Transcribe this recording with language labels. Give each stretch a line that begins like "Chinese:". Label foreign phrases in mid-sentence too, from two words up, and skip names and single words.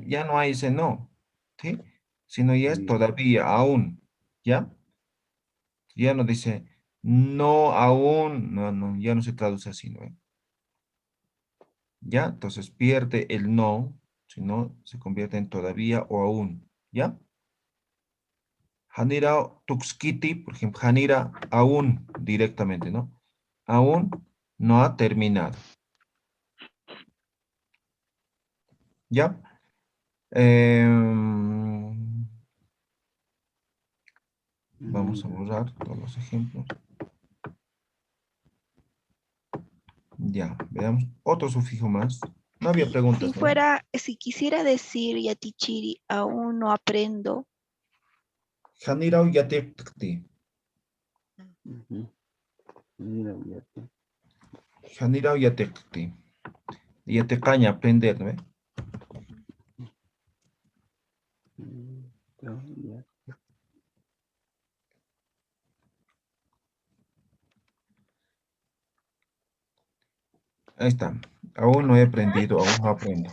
Spanish: Ya no hay ese no, ¿sí? Sino ya es Sí. todavía, aún, ¿ya? Ya no dice no, aún, no, ya no se traduce así, ¿no ve? ¿Ya? Entonces pierde el no, sino se convierte en todavía o aún, ¿ya?
Aymara: Hanira tuxkiti,
Spanish: por ejemplo, Hanira aún directamente, ¿no? Aún no ha terminado, ¿ya? Vamos a borrar todos los ejemplos. Ya, veamos otro sufijo más. No había preguntas, ¿no? Si quisiera decir Yatichiri, aún no aprendo.
Aymara: Hanira yatekti. Hanira yatekti. Yatecaña,
Spanish: aprender, ¿no? Ahí está. Aún no he aprendido, aún no aprendo.